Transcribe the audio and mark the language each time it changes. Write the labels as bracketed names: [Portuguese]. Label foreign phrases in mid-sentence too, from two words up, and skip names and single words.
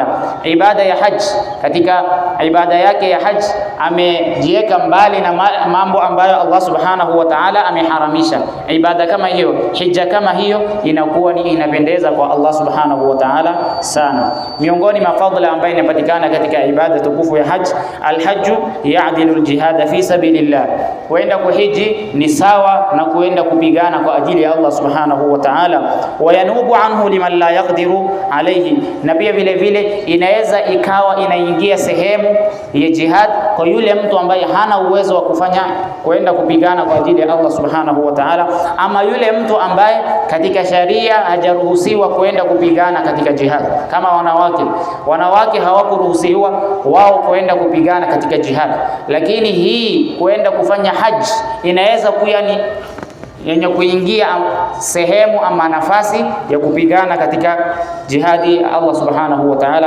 [Swahili] Ibada ya hajj, katika ibada yake ya hajj amejiweka mbali na mambo ambayo [Arabic] الله سبحانه وتعالى [Swahili] ameharamisha. Ibada kama hiyo, hija kama hiyo, inakuwa ni inapendeza kwa [Arabic] الله سبحانه وتعالى [Swahili] sana. Miongoni mwa fadhila ambayo inapatikana katika ibada tukufu ya hajj, [Arabic] الحج يعدل الجهاد في سبيل الله, [Swahili] kwenda kuhiji ni sawa na kwenda kupigana kwa ajili ya [Arabic] الله سبحانه وتعالى. وينوب عنه لمن لا يقدر عليه, [Swahili] na pia vile inaweza ikawa inaingia sehemu ya jihad kwa yule mtu ambaye hana uwezo wa kufanya kwenda kupigana kwa ajili ya [Arabic] الله سبحانه وتعالى, [Swahili] ama yule mtu ambaye katika sharia hajaruhusiwa kwenda kupigana katika jihad, kama wanawake hawakuruhusiwa wao kwenda kupigana katika jihad, lakini hii kwenda kufanya haji inaweza kuwa ni yenye kuingia sehemu ama nafasi ya kupigana katika jihadi [Arabic] الله سبحانه وتعالى.